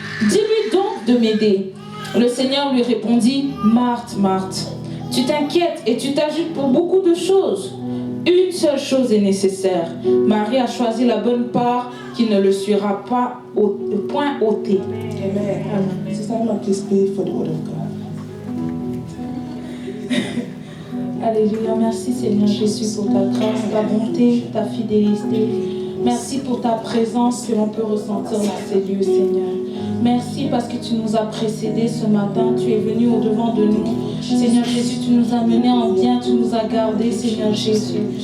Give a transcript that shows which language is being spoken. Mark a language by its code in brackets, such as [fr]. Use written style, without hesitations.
[fr] Dis-lui donc de m'aider. » Le Seigneur lui répondit, « Marthe, Marthe, tu t'inquiètes et tu t'agites pour beaucoup de choses. Une seule chose est nécessaire. Marie a choisi la bonne part qui ne le sera pas point ôtée. » Amen. [en] Sister Emma, please pray for the word of God. [fr] Alléluia. Merci Seigneur Jésus pour ta grâce, ta bonté, ta fidélité. Merci pour ta présence que l'on peut ressentir dans ces lieux, Seigneur. Merci parce que tu nous as précédés ce matin. Tu es venu au-devant de nous. Seigneur Jésus, tu nous as menés en bien. Tu nous as gardés, Seigneur Jésus.